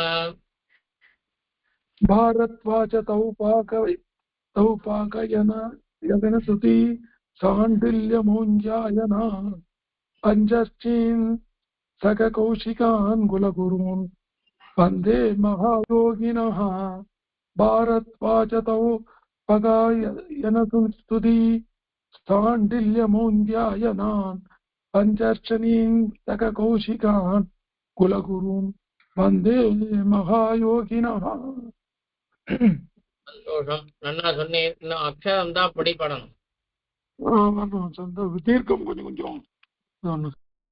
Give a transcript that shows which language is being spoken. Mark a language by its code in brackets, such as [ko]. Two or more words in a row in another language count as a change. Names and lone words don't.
[sa] भारद्वाज तौपाकयनसुती शाण्डिल्यमौञ्जायना पञ्चर्षीन् सककौशिकान् कुलगुरून् वन्दे महायोगिनः भारद्वाज तौपाकयनसुती शाण्डिल्यमौञ्जायनान् पञ्चर्षीन् सककौशिकान् कुलगुरून् वन्दे महायोगिनः [ta] சந்தோஷம். நன்னா சொன்னேன். இன்னும் அக்ஷரம் தான் படிப்படணும். தீர்க்கம் கொஞ்சம்